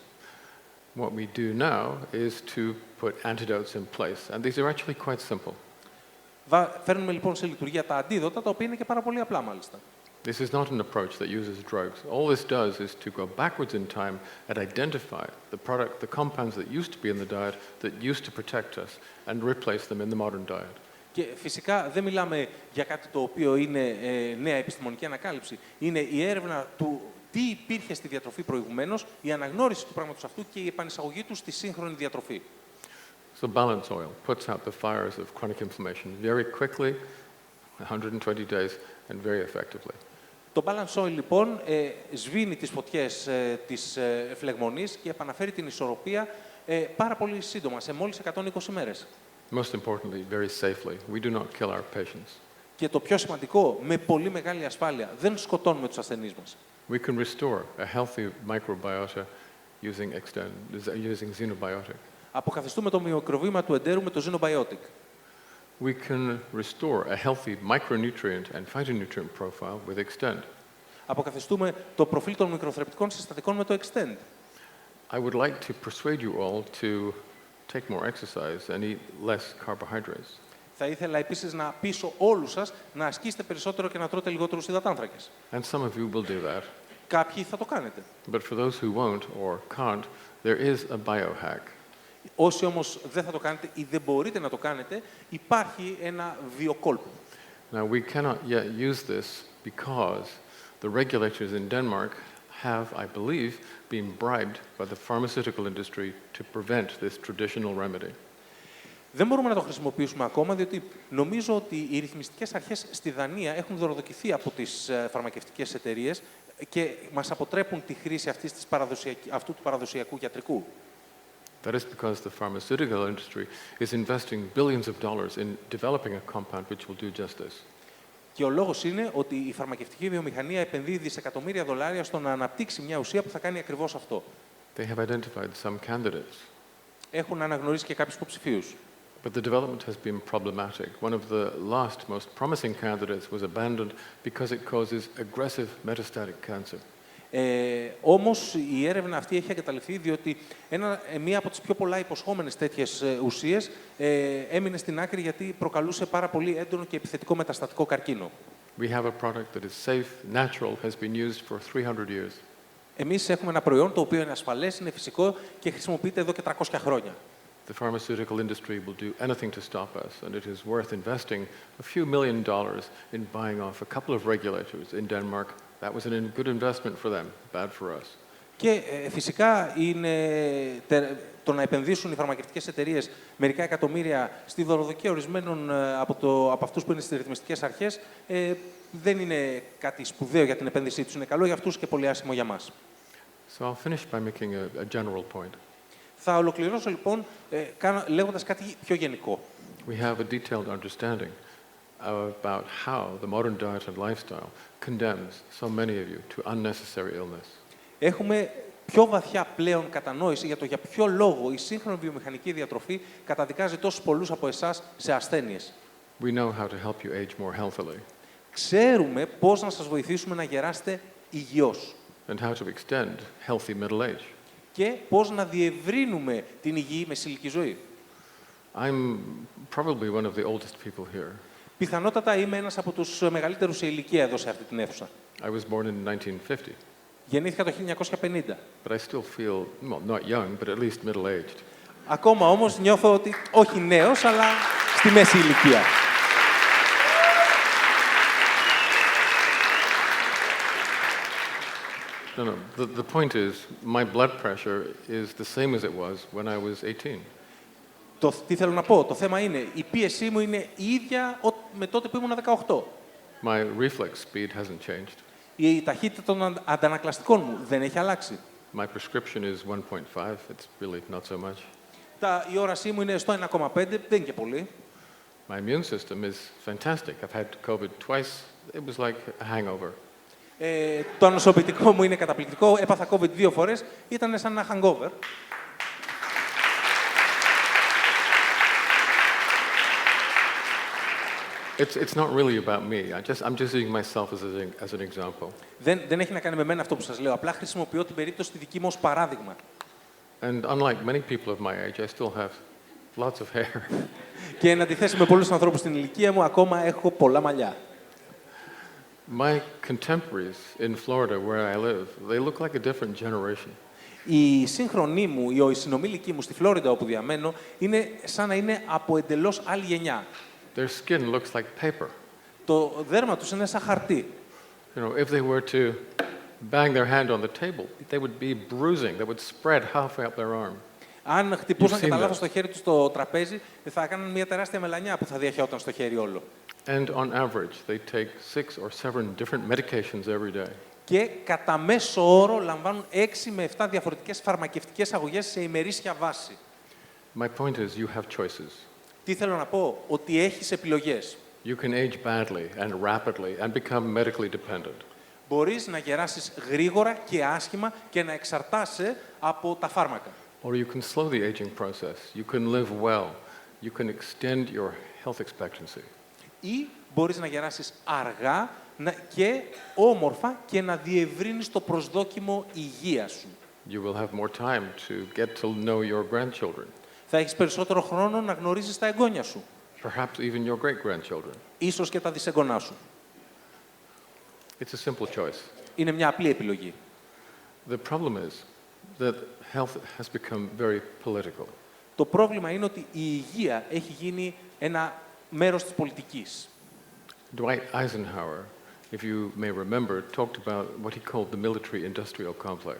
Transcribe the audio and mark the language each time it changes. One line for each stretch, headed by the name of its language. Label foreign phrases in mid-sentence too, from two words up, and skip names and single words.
English: What we do now is to put antidotes in place, and these are actually quite simple.
Greek: Φέρνουμε λοιπόν σε λειτουργία τα αντίδοτα, τα οποία είναι και πάρα πολύ απλά μάλιστα.
English: This is not an approach that uses drugs. All this does is to go backwards in time and identify the compounds that used to be in the diet that used to protect us and replace them in the modern diet.
Greek: Και φυσικά δεν μιλάμε για κάτι το οποίο είναι νέα επιστημονική ανακάλυψη. Είναι η έρευνα του τι υπήρχε στη διατροφή προηγουμένως, η αναγνώριση του πράγματος αυτού και η επανεισαγωγή του στη σύγχρονη διατροφή.
English: So balance oil puts out the fires of chronic inflammation very quickly, 120 days, and very effectively.
Greek: Το balance oil λοιπόν σβήνει τις φωτιές της φλεγμονής και επαναφέρει την ισορροπία πάρα πολύ σύντομα, σε μόλις 120 μέρες.
English: Most importantly, very safely. We do not kill our patients.
Greek: Και το πιο σημαντικό, με πολύ μεγάλη ασφάλεια, δεν σκοτώνουμε τους ασθενείς μας.
English: We can restore a healthy microbiota using xenobiotic.
Greek: Αποκαθιστούμε το μικροβίωμα του εντέρου με το xenobiotic.
English: We can restore a healthy micronutrient and phytonutrient profile with Extend.
Greek: Αποκαθιστούμε το προφίλ των μικροθρεπτικών συστατικών με το Extend.
English: I would like to persuade you all to take more exercise and eat less carbohydrates.
Greek: Θα ήθελα επίσης να πείσω όλους σας να ασκήσετε περισσότερο και να τρώτε λιγότερους υδατάνθρακες.
English: And some of you will do that.
Greek: Κάποιοι θα το κάνετε.
English: But for those who won't or can't, there is a biohack.
Greek: Όσοι όμως δεν θα το κάνετε ή δεν μπορείτε να το κάνετε, υπάρχει ένα βιοκόλπο.
English: Now, we cannot yet use this because the regulators in Denmark have, I believe, been bribed by the pharmaceutical industry to prevent this traditional remedy.
Greek: Δεν μπορούμε να το χρησιμοποιήσουμε ακόμα, διότι νομίζω ότι οι ρυθμιστικές αρχές στη Δανία έχουν δωροδοκηθεί από τις φαρμακευτικές εταιρείες και μας αποτρέπουν τη χρήση αυτού του παραδοσιακού γιατρικού.
English: That is because the pharmaceutical industry is investing billions of dollars in developing a compound which will do just this.
Greek: Και ο λόγος είναι ότι η φαρμακευτική βιομηχανία επενδύει δισεκατομμύρια δολάρια στο να αναπτύξει μια ουσία που θα κάνει ακριβώς αυτό.
English: They have identified some candidates.
Greek: Έχουν αναγνωρίσει και κάποιους υποψηφίους.
English: But the development has been problematic. One of the last most promising candidates was abandoned because it causes aggressive metastatic cancer.
Greek: Όμως η έρευνα αυτή έχει εγκαταλειφθεί διότι μία από τις πιο πολλά υποσχόμενες τέτοιες ουσίες έμεινε στην άκρη γιατί προκαλούσε πάρα πολύ έντονο και επιθετικό μεταστατικό καρκίνο.
English: We have a product that is safe, natural, has been used for 300 years.
Greek: Εμείς έχουμε ένα προϊόν το οποίο είναι ασφαλές, είναι φυσικό και χρησιμοποιείται εδώ και 300 χρόνια.
English: The pharmaceutical industry will do anything to stop us, and it is worth investing a few $1 million in buying off a couple of regulators in Denmark. That was a good investment for them, bad for us.
Greek: Και φυσικά είναι το να επενδύσουν οι φαρμακευτικές εταιρείες μερικά εκατομμύρια στη δωροδοκία ορισμένων από αυτούς που είναι στις ρυθμιστικές αρχές δεν είναι κάτι σπουδαίο για την επένδυσή τους. Είναι καλό για αυτούς και πολύ άσχημο για μας.
English: So I'll finish by making a general point.
Greek: Θα ολοκληρώσω λοιπόν λέγοντας κάτι πιο γενικό.
English: We have a detailed understanding about how the modern diet and lifestyle condemns so many of you to unnecessary illness.
Greek: Έχουμε πιο βαθιά πλέον κατανόηση για το για ποιο λόγο η σύγχρονη βιομηχανική διατροφή καταδικάζει τόσους πολλούς από εσάς σε ασθένειες.
English: We know how to help you age more healthily.
Greek: Ξέρουμε πώς να σας βοηθήσουμε να γεράσετε υγιώς.
English: And how to extend healthy middle age.
Greek: Και πώς να διευρύνουμε την υγιή μεσηλική ζωή.
English: I'm probably one of the oldest people here.
Greek: Πιθανότατα είμαι ένας από τους μεγαλύτερους σε ηλικία εδώ σε αυτή την αίθουσα.
English: I was born in 1950.
Greek: Γεννήθηκα το 1950.
English: But I still feel, well, not young, but at least middle-aged.
Greek: Ακόμα όμως νιώθω ότι όχι νέος, αλλά στη μέση ηλικία.
English: No. The point is, my blood pressure is the same as it was when I was 18.
Greek: Τι θέλω να πω, το θέμα είναι, η πίεσή μου είναι η ίδια με τότε που ήμουν 18.
English: My reflex speed hasn't changed.
Greek: Η ταχύτητα των αντανακλαστικών μου δεν έχει αλλάξει.
English: My prescription is 1.5. It's really not so much.
Greek: Η όρασή μου είναι στο 1,5, δεν είναι και πολύ.
English: My immune system is fantastic. I've had COVID twice. It was like a hangover.
Greek: Το ανοσοποιητικό μου είναι καταπληκτικό. Έπαθα COVID 2 φορές. Ήταν σαν ένα hangover.
English: It's not really about me. I'm just using myself as an example.
Greek: Δεν έχει να κάνει με μένα αυτό που σας λέω. Απλά χρησιμοποιώ την περίπτωση τη δική μου ως παράδειγμα.
English: And unlike many people of my age, I still have lots of hair.
Greek: Και εν αντιθέσει με πολλούς ανθρώπους στην ηλικία μου, ακόμα έχω πολλά μαλλιά.
English: My contemporaries in Florida, where I live, they look like a different generation.
Greek: Οι σύγχρονοί μου, οι συνομήλικοι μου στη Φλόριντα όπου διαμένω, είναι σαν να είναι από εντελώς άλλη γενιά.
English: Their skin looks like paper.
Greek: Το δέρμα τους είναι σαν χαρτί.
English: You know, if they were to bang their hand on the table, they would be bruising. They would spread halfway up their arm.
Greek: Αν χτυπούσαν
English: You've
Greek: κατά
English: seen
Greek: λάθος
English: that.
Greek: το χέρι τους στο τραπέζι, θα έκαναν μια τεράστια μελανιά που θα διαχαιόταν στο χέρι όλο.
English: And on average, they take 6 or 7 different medications every day.
Greek: Και κατά μέσο όρο λαμβάνουν 6 με 7 διαφορετικές φαρμακευτικές αγωγές σε ημερήσια βάση.
English: My point is, you have choices.
Greek: Τι θέλω να πω, ότι έχεις επιλογές.
English: You can age badly and rapidly and become medically dependent.
Greek: Μπορείς να γεράσεις γρήγορα και άσχημα και να εξαρτάσαι από τα φάρμακα.
English: Or you can slow the aging process. You can live well. You can extend your health expectancy.
Greek: Ή μπορείς να γεράσεις αργά και όμορφα και να διευρύνεις το προσδόκιμο υγείας σου.
English: You will have more time to get to know your grandchildren,
Greek: Θα έχεις περισσότερο χρόνο να γνωρίζεις τα εγγόνια σου.
English: perhaps even your great-grandchildren.
Greek: Ίσως και τα δισεγγονά σου.
English: It's a simple choice.
Greek: Είναι μια απλή επιλογή.
English: The problem is that health has become very political.
Greek: Το πρόβλημα είναι ότι η υγεία έχει γίνει ένα μέρος της πολιτικής.
English: Dwight Eisenhower, if you may remember, talked about what he called the military-industrial complex.